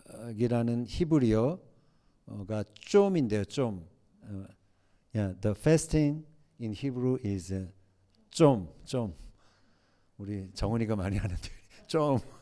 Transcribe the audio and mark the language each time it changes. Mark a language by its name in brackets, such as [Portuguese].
[Korean] 금식이라는 히브리어가 좀인데요. 좀. [English] The fasting in Hebrew is 좀. [Korean] 우리 정은이가 많이 하는데 좀.